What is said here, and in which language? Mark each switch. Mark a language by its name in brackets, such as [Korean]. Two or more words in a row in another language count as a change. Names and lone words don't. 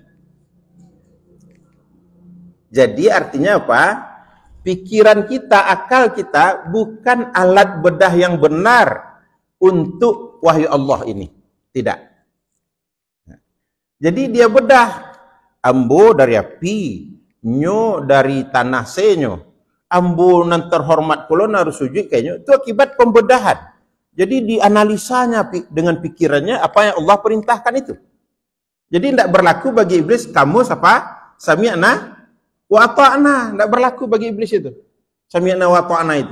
[Indonesian] Jadi artinya apa? Pikiran kita, akal kita bukan alat bedah yang benar untuk wahyu Allah ini. Tidak. Jadi dia bedah. [Minangkabau] Ambo dari api, nyo dari tanah senyo. Ambo nan terhormat kulon harus sujud kayaknya. Itu akibat pembedahan. [Indonesian] Jadi dianalisanya dengan pikirannya apa yang Allah perintahkan itu. Jadi tidak berlaku bagi iblis kamu siapa? [Arabic] سمعنا وأطعنا. [Indonesian] Tidak berlaku bagi iblis itu. [Arabic] سمعنا وأطعنا itu.